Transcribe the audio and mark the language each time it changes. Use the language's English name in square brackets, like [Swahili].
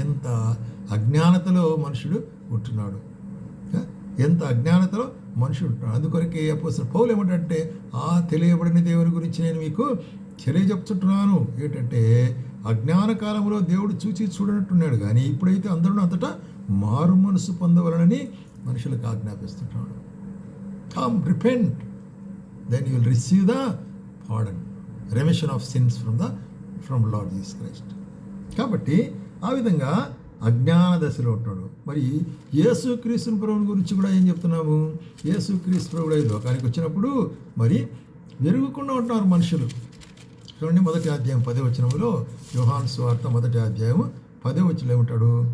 [Telugu] ఎంత అజ్ఞానతలో మనుషుడు ఉంటున్నాడు, ఎంత అజ్ఞానతలో మనుషుడు ఉంటున్నాడు. అందుకొరకే అపోస్తలుడు పౌలు ఏమంటే ఆ తెలియబడిన దేవుని గురించి నేను మీకు తెలియజెప్తుంటున్నాను. ఏంటంటే అజ్ఞాన కాలంలో దేవుడు చూచి చూడనట్టున్నాడు, కానీ ఇప్పుడైతే అందరూ అంతటా మారు మనసు పొందవలనని మనుషులకు ఆజ్ఞాపిస్తుంటున్నాడు. [English] Come, repent, then you will receive the pardon, remission of sins from Lord Jesus Christ. [Telugu] కాబట్టి ఆ విధంగా అజ్ఞాన దశలో ఉంటాడు. మరి యేసుక్రీస్తు ప్రభువుని గురించి కూడా ఏం చెప్తున్నాము? యేసుక్రీస్తు ప్రభువు ఈ లోకానికి వచ్చినప్పుడు మరి వెరుగుకుండా ఉంటున్నారు మనుషులు. చూడండి, 1వ అధ్యాయం 10వ వచనంలో యోహాను సువార్త 1వ అధ్యాయం 10వ వచనంలో ఏమంటాడు?